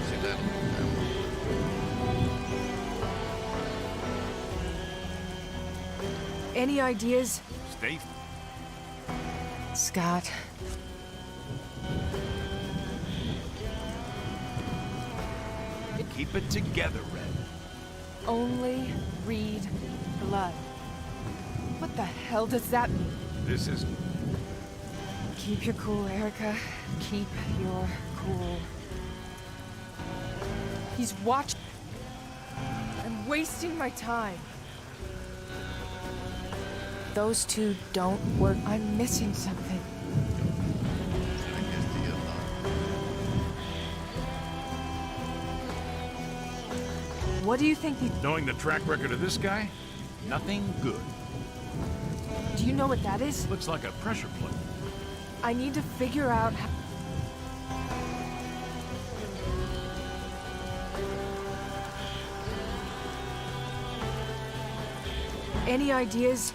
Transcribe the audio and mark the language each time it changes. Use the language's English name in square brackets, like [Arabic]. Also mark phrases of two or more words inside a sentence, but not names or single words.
[Finnish] Sillä ei ollut mitään muuta. [English] Any ideas? Stay. Scott. Keep it together, Red. Only read blood. What the hell does that mean? This is... Keep your cool, Erica. Keep your cool. He's watching. I'm wasting my time. Those two don't work. I'm missing something. [Finnish] Selkeästi jotain. [English] What do you think the... Knowing the track record of this guy, nothing good. Do you know what that is? Looks like a pressure plate. I need to figure out how... Any ideas?